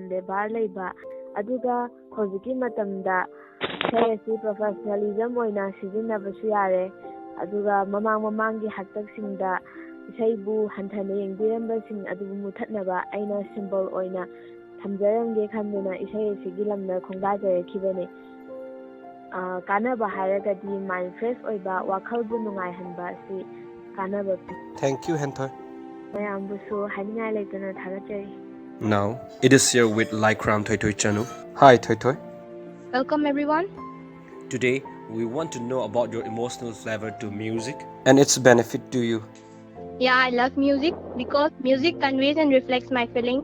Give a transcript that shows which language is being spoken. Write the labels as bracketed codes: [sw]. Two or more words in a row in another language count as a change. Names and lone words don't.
[mni] de bar leiba aduga hojiki matamda eshei asi professionalism oina sizinnabasu yare aduga mamanggi haktaksingda esheibu hanthana yengbirambasin adubu muthatnaba aina symbol oina tamjarange khanduna eshei asigi lamna khongdajarakibane kanaba haragadi [en] mind fresh [mni] oiba wakhalbu nungai hanba si kanaba. [en] Thank you, Henthoi. [mni] mayambusu haningai leitana thagachari. [en] Now it is here with Thoithoi Chanu. Hi Thoithoi. Welcome everyone. Today we want to know about your emotional flavor to music and its benefit to you. Yeah, I love music because music conveys and reflects my feelings.